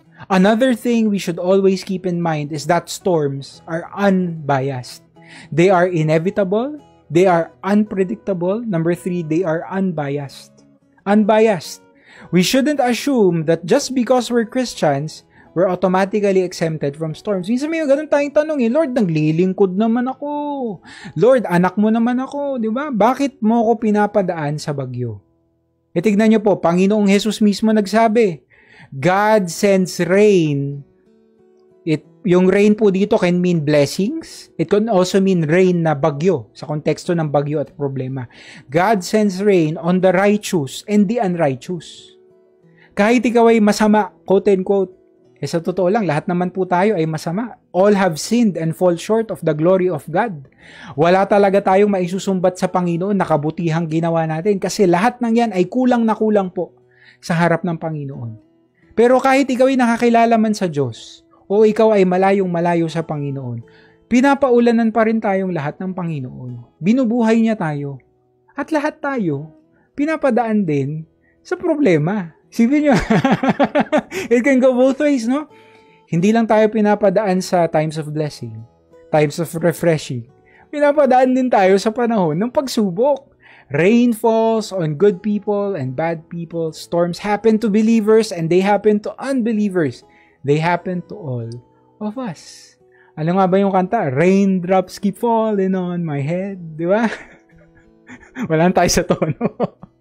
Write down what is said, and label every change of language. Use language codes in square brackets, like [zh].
[en] Another thing we should always keep in mind is that storms are unbiased. They are inevitable. They are unpredictable. Number 3, they are unbiased. Unbiased. We shouldn't assume that just because we're Christians, we're automatically exempted from storms. [tl] Minsan may ganun tayong tanong Lord, naglilingkod naman ako. Lord, anak mo naman ako. Di ba? Bakit mo ako pinapadaan sa bagyo? Tignan niyo po, Panginoong Jesus mismo nagsabi, [en] God sends rain. [tl] Yung rain po dito [en] can mean blessings. It can also mean [tl] rain na bagyo sa konteksto ng bagyo at problema. [en] God sends rain on the righteous and the unrighteous. [tl] Kahit ikaw ay masama, [en] quote and quote, [tl] Sa totoo lang, lahat naman po tayo ay masama. [en] All have sinned and fall short of the glory of God. [tl] Wala talaga tayong maisusumbat sa Panginoon na kabutihang ginawa natin kasi lahat ng yan ay kulang na kulang po sa harap ng Panginoon. Pero kahit ikaw ay nakakilala man sa Diyos o ikaw ay malayong malayo sa Panginoon, pinapaulanan pa rin tayong lahat ng Panginoon. Binubuhay niya tayo. At lahat tayo, pinapadaan din sa problema. Sipin nyo, [en] it can go both ways, no? [tl] Hindi lang tayo pinapadaan sa [en] times of blessing, times of refreshing. [tl] Pinapadaan din tayo sa panahon ng pagsubok. [en] Rain falls on good people and bad people. Storms happen to believers and they happen to unbelievers. They happen to all of us. [tl] Ano nga ba yung kanta? [en] Raindrops keep falling on my head. [tl] Di ba? Wala tayo sa tono.